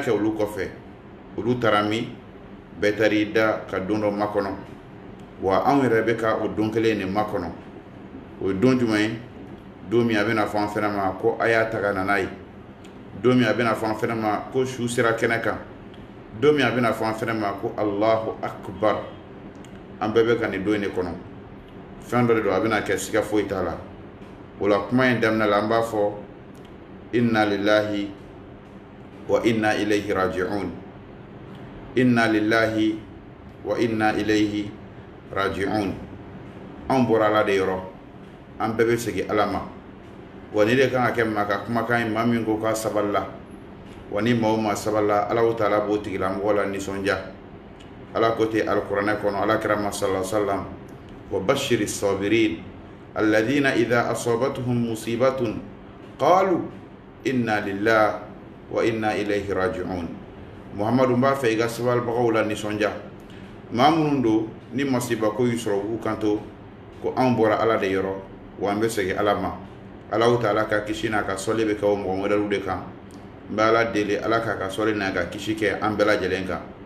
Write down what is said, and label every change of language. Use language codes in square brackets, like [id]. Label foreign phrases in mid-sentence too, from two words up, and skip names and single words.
[bm] kɛ olu kɔfɛ olu taara min bɛɛ taar'i da ka don dɔ makɔnɔ wa anw yɛrɛ bɛ ka o don kelen de makɔnɔ o ye don jumɛn ye don min a bɛna fɔ an fɛnɛ ma ko a y'a ta ka na n'a ye don min a bɛna fɔ an fɛnɛ ma ko su sera kɛnɛ kan don min a bɛna fɔ an fɛnɛ ma ko [ar] الله أكبر [bm] an bɛɛ bɛ ka nin don in de kɔnɔ fɛn dɔ de don a bɛna kɛ siga foyi t'a la o la kuma in daminɛ la an b'a fɔ [ar] إنا لله وإنا إليه راجعون إنا لله وإنا إليه راجعون [bm] an bɔra ala de yɔrɔ an bɛɛ bɛ segin ala ma wa ni de kan ka kɛ maa ka kumakan ye maa min ko k'a sabalila wa ni maa o maa sabalila Alahu Taala b'o tigilamɔgɔ la nisɔndiya ala ko te alquranɛ kɔnɔ ala kira [ar] صلى الله عليه وسلم وبشر الصابرين الذين إذا أصابتهم مصيبة قالوا إنا لله وإنا إليه راجعون [bm] muhammadu b'a fɛ i ka sabalibagaw la nisɔndiya maa minnu don ni masiba ko y'u sɔrɔ u kanto ko anw bɔra ala de yɔrɔ wa an bɛ segin ala ma Alahu Taala ka kisi n'a ka sɔli bɛ kɛ o mɔgɔ wɛrɛw de kan n bɛ ala deli ala k'a ka sɔli n'a ka kisi kɛ an bɛɛ lajɛlen kan